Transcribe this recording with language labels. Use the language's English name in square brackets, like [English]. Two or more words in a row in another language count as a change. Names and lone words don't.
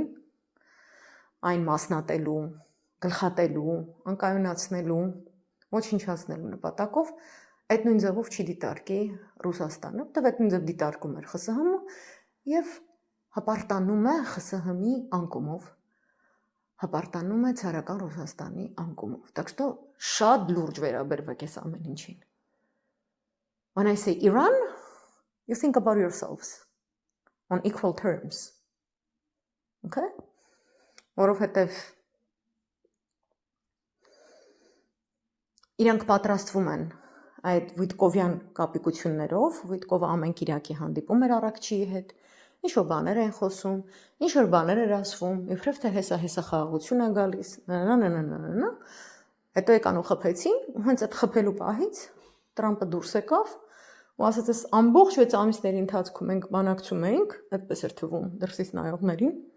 [Armenian] այն մասնատելու, գլխատելու, անկայունացնելու, ոչնչացնելու նպատակով, այդ նույն ձևով չի դիտարկի Ռուսաստանը, որտեղ այդ նույն ձև դիտարկում էր ԽՍՀՄ եւ հպարտանում է ԽՍՀՄ-ի անկումով, հպարտանում է ցարական Ռուսաստանի անկումով։ [Russian] Так что [Armenian] շատ լուրջ վերաբերվեք այս ամեն ինչին։ [English] When I say Iran, you think about yourselves on equal terms. Okay? [Armenian] Որովհետև իրանք պատրաստվում են այդ Վիտկովյան կապիկություններով, Վիտկովը ամեն կիրակի հանդիպում էր Արաքչիի հետ, ինչ-որ բաներ են խոսում, ինչ-որ բաներ էր ասվում, իբրև թե հեսա խաղաղություն է գալիս, հետո եկան ու խփեցին, ու հենց այդ խփելու պահից Տրամպը դուրս եկավ ու ասաց, այս ամբողջ 6 ամիսների ընթացքում մենք բանակցում էինք, այդպես էր թվում դրսից նայողներին,